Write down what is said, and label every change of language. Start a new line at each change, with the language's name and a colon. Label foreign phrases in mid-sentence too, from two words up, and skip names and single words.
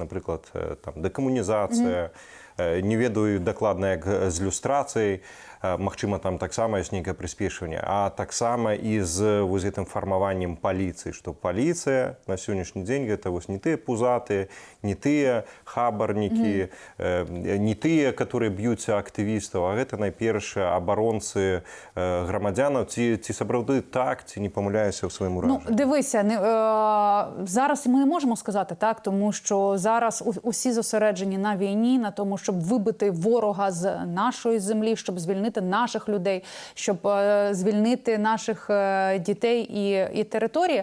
Belarusian: Напрыклад, там, дэкамунізацыя, не ведаю дакладна, як з люстрацыяй, магчыма, там таксама ёсць нейкае прыспешванне, а таксама і з вось гэтым фармаваннем паліцыі, што паліцыя на сённяшні дзень гэта вось не тыя пузатыя, не тыя хабарнікі, не тыя, которые б'юцца актывістаў, а гэта найперш абаронцы грамадзянаў. Ці сапраўды так, ці не памыляюся ў сваім уражанні?
Ukrainian: Ну, дивися, зараз ми не можемо сказати так, тому що зараз усі зосереджені на війні, на тому, щоб вибити ворога з нашої землі, щоб звільнити наших людей, щоб звільнити наших дітей і території.